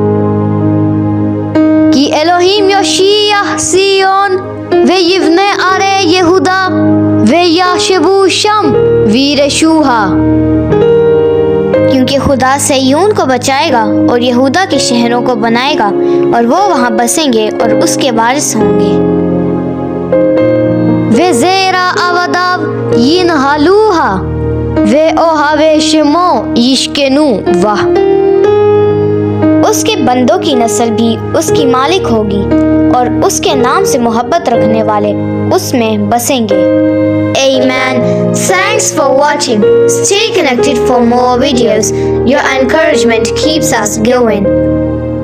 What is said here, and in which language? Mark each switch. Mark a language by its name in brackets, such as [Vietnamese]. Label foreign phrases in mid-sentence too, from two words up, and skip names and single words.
[Hebrew] כי אלהים יושיע ציון ויבנה ערי יהודה וישבו שם וירשוה. [Urdu] کیونکہ خدا صہیون کو بچائے گا اور یہودا کے شہروں کو بنائے گا اور وہ وہاں بسیں گے اور اس کے وارث ہوں گے. [Hebrew] וזרע עבדיו ינהלוה ואוהבי שמו ישכנו בה. [Urdu] اس کے بندوں کی نسل بھی اس کی مالک ہوگی اور اس کے نام سے محبت رکھنے والے اس میں بسیں گے. [English] Amen. Thanks for watching. Stay connected for more videos. Your encouragement keeps us going.